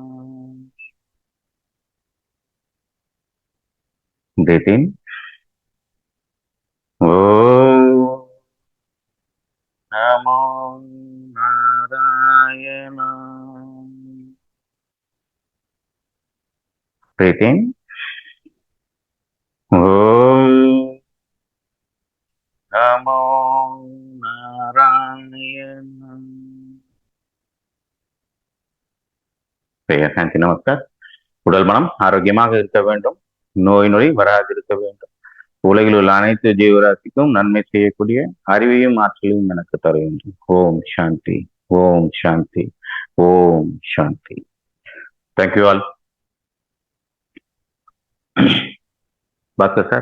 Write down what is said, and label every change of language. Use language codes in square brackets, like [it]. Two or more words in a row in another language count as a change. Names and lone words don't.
[en] Breathe in. [sa] Oh. नमो नारायण. [en] Breathe in. [sa] Oh. नमो नारायण. [ta] சாந்தி நமஸ்கார். உடல் மனம் ஆரோக்கியமாக இருக்க வேண்டும், நோய் நொடி வராதிருக்க வேண்டும், உலகில் உள்ள அனைத்து ஜீவராசிக்கும் நன்மை செய்யக்கூடிய அறிவையும் ஆற்றலையும் எனக்கு தர வேண்டும். [sa] ओम् शान्ति, ओम् शान्ति, ओम् शान्ति. [en] thank you all. பாஸ்கர் சார்.